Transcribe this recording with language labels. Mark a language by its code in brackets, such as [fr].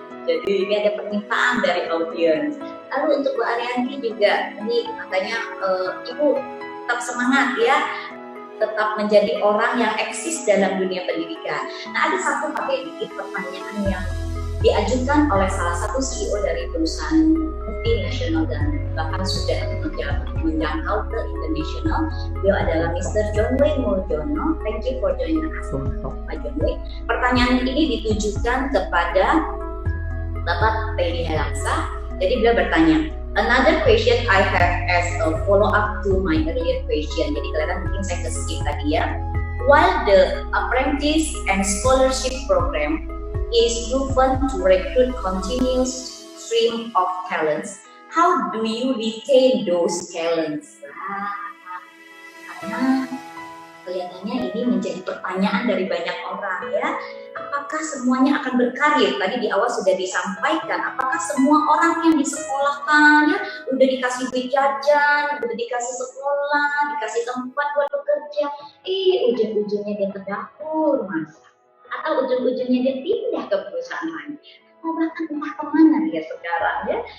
[id] Jadi ini ada permintaan dari audiens. Lalu untuk Bu Arianti juga, ini katanya Ibu tetap semangat ya, tetap menjadi orang yang eksis dalam dunia pendidikan. Nah, ada satu Pak Teddy pertanyaan yang diajukan oleh salah satu CEO dari perusahaan multinasional dan bahkan sudah menjangkau ke internasional. Beliau adalah Mr. John Wayne Muljono. [en] Thank you for joining us, Pak John Wayne. [id] Pertanyaan ini ditujukan kepada [en] Bapak Teddy Helangsa. [id] Jadi beliau bertanya, [en] another question I have as a follow up to my earlier question. [id] Jadi kelihatan mungkin saya ke-skip tadi ya. [en] While the apprentice and scholarship program is proven to recruit continuous stream of talents, how do you retain those talents? [id] Karena kelihatannya ini menjadi pertanyaan dari banyak orang ya. Apakah semuanya akan berkarir? Tadi di awal sudah disampaikan, apakah semua orang yang disekolahkan ya, udah dikasih duit jajan, udah dikasih sekolah, dikasih tempat buat bekerja, ujung-ujungnya dia ke dapur masak, atau ujung-ujungnya dia pindah ke perusahaan lain, mau bahkan entah kemana dia sekarang ya.